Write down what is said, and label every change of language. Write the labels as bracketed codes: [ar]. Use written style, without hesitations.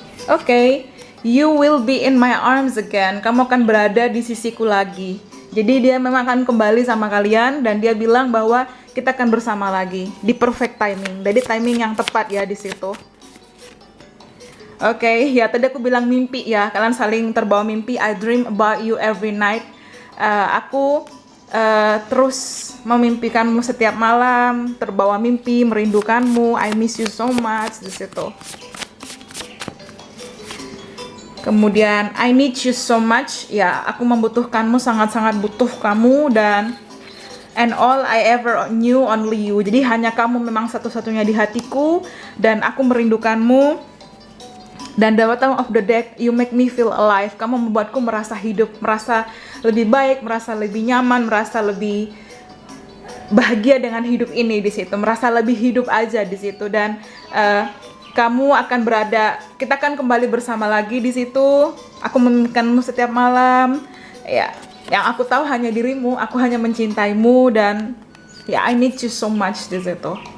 [en] Oke, you will be in my arms again. [id] Kamu akan berada di sisiku lagi. Jadi dia memang akan kembali sama kalian, dan dia bilang bahwa kita akan bersama lagi di [en] perfect timing. [id] Jadi timing yang tepat ya di situ. Oke, ya tadi aku bilang mimpi ya. Kalian saling terbawa mimpi. [en] I dream about you every night. [id] Aku terus memimpikanmu setiap malam, terbawa mimpi, merindukanmu. [en] I miss you so much [id] di situ. Kemudian [en] I need you so much, [id] ya aku membutuhkanmu, sangat-sangat butuh kamu, dan [en] and all I ever knew only you. [id] Jadi hanya kamu memang satu-satunya di hatiku, dan aku merindukanmu. Dan [en] the bottom of the deck, you make me feel alive. [id] Kamu membuatku merasa hidup, merasa lebih baik, merasa lebih nyaman, merasa lebih bahagia dengan hidup ini di situ, merasa lebih hidup aja di situ. Dan kamu akan berada, kita akan kembali bersama lagi di situ. Aku memimpikanmu setiap malam. Ya, yang aku tahu hanya dirimu, aku hanya mencintaimu, dan ya [en] I need you so much [id] di situ.